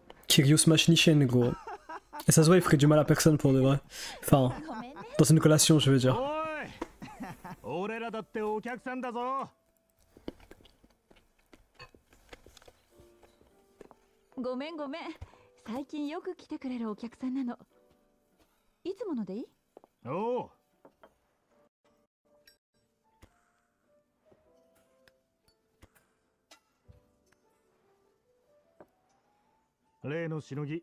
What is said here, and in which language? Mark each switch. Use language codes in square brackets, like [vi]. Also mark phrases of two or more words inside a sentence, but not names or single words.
[fr] Kiryu smash Nishen, gros. Et ça se voit, il ferait du mal à personne pour de vrai. Enfin, [ja] ごめんね。 [fr] dans une collation, je veux dire. [ja] おい俺らだってお客さんだぞ。ごめんごめん。最近よく来てくれるお客さんなの。いつものでいい？おう。例のしのぎ、